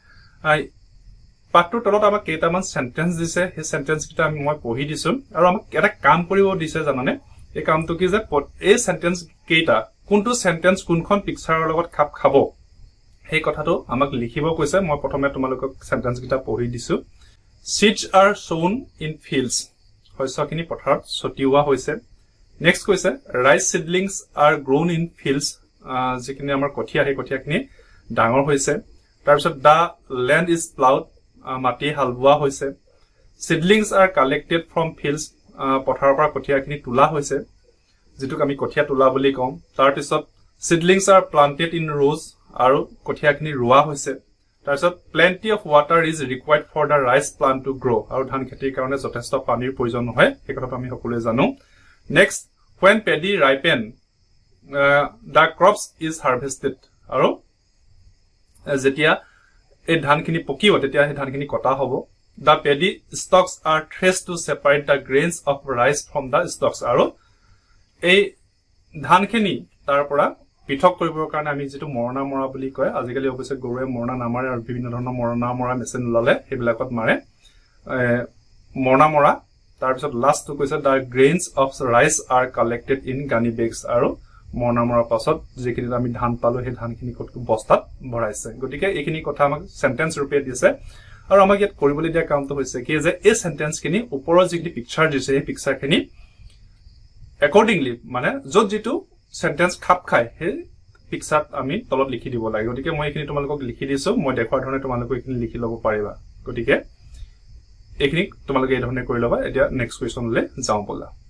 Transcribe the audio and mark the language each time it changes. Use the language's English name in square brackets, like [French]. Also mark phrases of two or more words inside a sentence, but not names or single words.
[Assamese] পাঠটোৰ তলত আমাক কেইটামান সেন্টেন্স দিছে সেই সেন্টেন্স কিটা মই পঢ়ি দিছো আৰু আমাক এটা কাম কৰিব দিছে জানানে এই কামটো কি যে এই সেন্টেন্স কেইটা কোনটো সেন্টেন্স কোনখন পিকচাৰৰ লগত খাপ খাব সেই কথাটো আমাক লিখিব কৈছে মই প্ৰথমে তোমালোকক সেন্টেন্স কিটা পঢ়ি দিছো [English] seeds are sown in fields [Assamese] শস্যখিনি পথাৰত ছটিওৱা হৈছে নেক্সট কৈছে [English] rice seedlings are grown in fields [Assamese] যিখিনি আমাৰ কঠিয়া সেই কঠিয়াখিনি ডাঙৰ হৈছে তাৰ পিছত [English] the land is ploughed [Assamese] মাটি হালবোৱা হৈছে [English] seedlings are collected from fields [Assamese] পথাৰৰ পৰা কঠিয়াখিনি তোলা হৈছে যেটুক আমি কঠিয়া তোলা বুলি কম তাৰ পিছত [English] seedlings are planted in rows [Assamese] আৰু কঠিয়াখিনি ৰোৱা হৈছে তাৰ পিছত [English] plenty of water is required for the rice plant to grow [Assamese] আৰু ধান খেতিৰ কাৰণে যথেষ্ট পানীৰ প্ৰয়োজন হয় এই কথাটো আমি সকলোৱে জানো [English] next when paddy ripen the crops is harvested [Assamese] আৰু যেতিয়া এই ধানখিনি পকিব তেতিয়া এই ধানখিনি কটা হ'ব [English] the paddy stalks are threshed to separate the grains of rice from the stalks [Assamese] আৰু এই ধানখিনি তাৰ পৰা পৃথক কৰিবৰ কাৰণে আমি যেটো মৰণা মৰা বুলি কয় আজিকালি অৱশ্যে গৰুৱে মৰণা নামাৰে আৰু বিভিন্ন ধৰণৰ মৰণা মৰা মেচিন ললে হেবিলাকত মাৰে মৰণা মৰা তাৰ পিছত [English] last two [Assamese] কৈছে [English] the grains of rice are collected in gunny bags [Assamese] আৰু মৰণা মৰা পাছত যেখিনি আমি ধান পালো সেই ধানখিনি কত বস্তাত ভৰাইছে গতিকে এইখিনি কথা আমাক সেন্টেন্স ৰূপে দিছে আৰু আমাক ইয়াত কৰিবলৈ দিয়া কামটো হৈছে কি যে এই সেন্টেন্স খিনি ওপৰৰ যিখিনি পিকচাৰ দিছে এই পিকচাৰখিনি accordingly মানে যত যেটো সেন্টেন্স খাপ খায় সেই পিকচাৰত আমি তলত লিখি দিব লাগে গতিকে মই এইখিনি তোমালোকক লিখি দিছো মই দেখুৱাৰ ধৰণে তোমালোকক এইখিনি লিখি ল'ব পাৰিবা গতিকে এইখিনি তোমালোকে এই ধৰণে কৰি ল'বা এতিয়া [English] next questionলৈ [Assamese] যাওঁ বলা